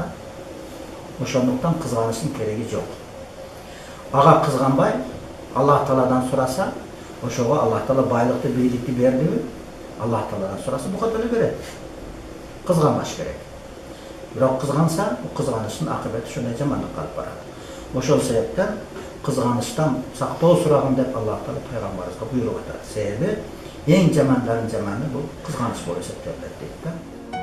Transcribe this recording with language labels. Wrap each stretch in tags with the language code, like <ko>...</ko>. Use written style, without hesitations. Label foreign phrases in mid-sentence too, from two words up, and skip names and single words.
<ky>Ошондуктан кызганычтын кереги жок. Ага кызганбай, Аллах Тааладан сураса, ошого Аллах Таала байлыкты, бийликти бердиби? Аллах Тааладан сураса, буга деле берет. Кызганбаш керек. Бирок кызганса, бул кызганычтын акыбети ушундай жамандыкка алып барат. Ошол себептен кызганычтан сактоо сурагын деп Аллах Таала пайгамбарыбызга буйруп атат.</ky> <uz>Себеби eng jamanların jamani bu qizg'anish bo'lib hisoblanadi deydi.</uz>